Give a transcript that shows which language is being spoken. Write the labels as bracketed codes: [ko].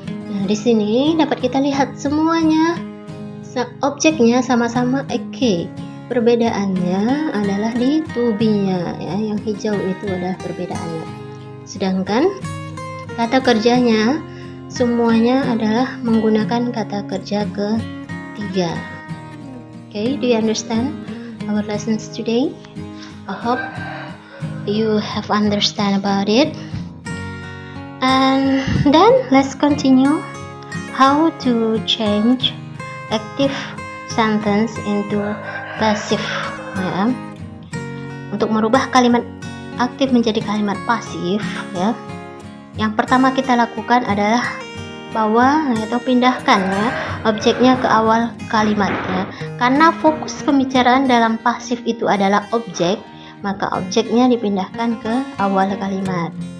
[id] Nah, di sini dapat kita lihat semuanya objeknya sama-sama [en] a cake. [id] Perbedaannya adalah di to be-nya ya, yang hijau itu adalah perbedaannya. Sedangkan kata kerjanya semuanya adalah menggunakan kata kerja ketiga. [en] Okay, do you understand our lessons today? I hope you have understand about it. And then let's continue how to change active sentence into passive [id] ya. Untuk merubah kalimat aktif menjadi kalimat pasif ya, yang pertama kita lakukan adalah bawa atau pindahkan ya objeknya ke awal kalimat ya. Karena fokus pembicaraan dalam pasif itu adalah objek, maka objeknya dipindahkan ke awal kalimat.